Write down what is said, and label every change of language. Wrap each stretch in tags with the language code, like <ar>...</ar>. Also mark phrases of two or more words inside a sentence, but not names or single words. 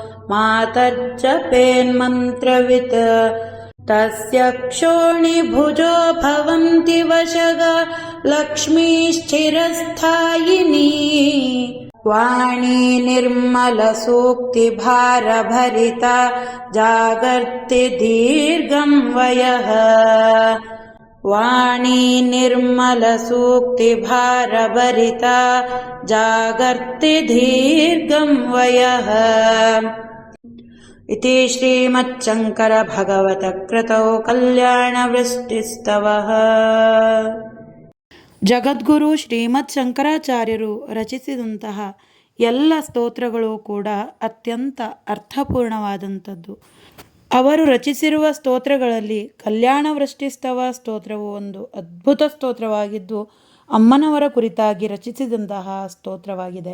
<sa>मातर्जपेन्मन्त्रवित् तस्य क्षोणिभुजो भवन्ति वशगा लक्ष्मीश्चिरस्थायिनी वाणी निर्मलसूक्तिभारभरिता जागर्ति दीर्घं वयः वाणी निर्मलसूक्तिभारभरिता जागर्ति दीर्घं वयः इति श्रीमच्छङ्करभगवतकृतौ कल्याणवृष्टिस्तवः.</sa> <kn>ಜಗದ್ಗುರು ಶ್ರೀಮತ್ ಶಂಕರಾಚಾರ್ಯರು ರಚಿಸಿದಂತಹ ಎಲ್ಲ ಸ್ತೋತ್ರಗಳು ಕೂಡ ಅತ್ಯಂತ ಅರ್ಥಪೂರ್ಣವಾದಂಥದ್ದು. ಅವರು ರಚಿಸಿರುವ ಸ್ತೋತ್ರಗಳಲ್ಲಿ ಕಲ್ಯಾಣ ವೃಷ್ಟಿಸ್ತವ ಸ್ತೋತ್ರವು ಒಂದು ಅದ್ಭುತ ಸ್ತೋತ್ರವಾಗಿದ್ದು ಅಮ್ಮನವರ ಕುರಿತಾಗಿ ರಚಿಸಿದಂತಹ ಸ್ತೋತ್ರವಾಗಿದೆ.</kn>